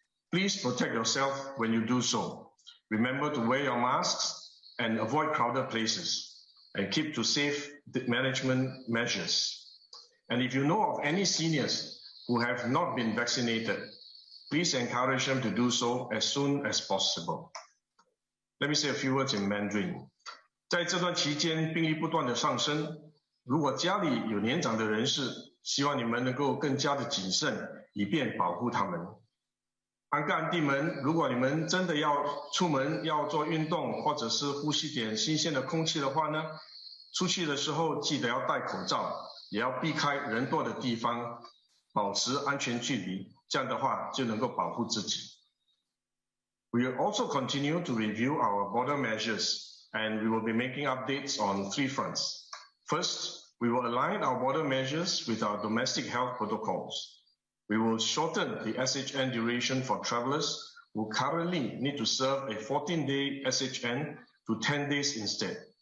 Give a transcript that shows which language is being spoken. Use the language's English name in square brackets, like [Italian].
[English] Please protect yourself when you do so. Remember to wear your masks and avoid crowded places, and keep to safe management measures. And if you know of any seniors who have not been vaccinated, please encourage them to do so as soon as possible. Let me say a few words in Mandarin. [Chinese] 在这段期间，病例不断的上升。如果家里有年长的人士，希望你们能够更加的谨慎，以便保护他们。安哥安弟们，如果你们真的要出门要做运动，或者是呼吸点新鲜的空气的话呢，出去的时候记得要戴口罩，也要避开人多的地方。保持安全距离，这样的话就能够保护自己。 [English] We will also continue to review our border measures, and we will be making updates on 3 fronts. First, we will align our border measures with our domestic health protocols. We will shorten the SHN duration for travelers who currently need to serve a 14-day SHN to 10 days instead.